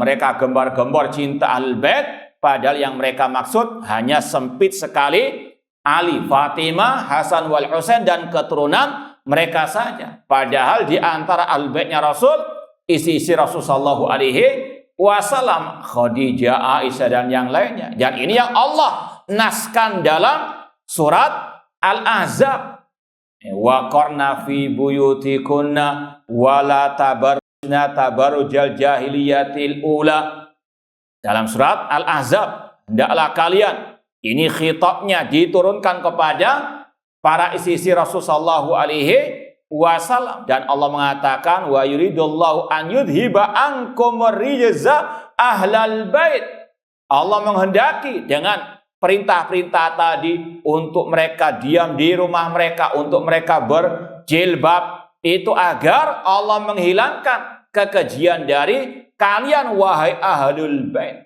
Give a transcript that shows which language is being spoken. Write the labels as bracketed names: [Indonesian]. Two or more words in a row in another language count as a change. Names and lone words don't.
[Indonesian] Mereka gembar-gembor cinta Ahlul Bait, padahal yang mereka maksud hanya sempit sekali Ali, Fatimah, Hasan wal Husain dan keturunan mereka saja. Padahal di antara Ahlul Baitnya Rasul, isi-isi Rasul [Arabic] صلى الله عليه وسلم, [Indonesian] Khadijah, Aisyah dan yang lainnya. Dan ini yang Allah naskan dalam surat Al-Ahzab. [Arabic] وقرن في بيوتكن ولا تبرجن تبرج الجاهلية الأولى. [Indonesian] Dalam surat Al-Ahzab, hendaklah kalian, ini khitabnya diturunkan kepada para istri Rasul [Arabic] صلى الله عليه وسلم, [Indonesian] dan Allah mengatakan [Arabic] ويريد الله أن يذهب عنكم الرجس أهل البيت. [Indonesian] Allah menghendaki dengan perintah-perintah tadi untuk mereka diam di rumah mereka, untuk mereka berjilbab, itu agar Allah menghilangkan kekejian dari kalian wahai ahlul bait.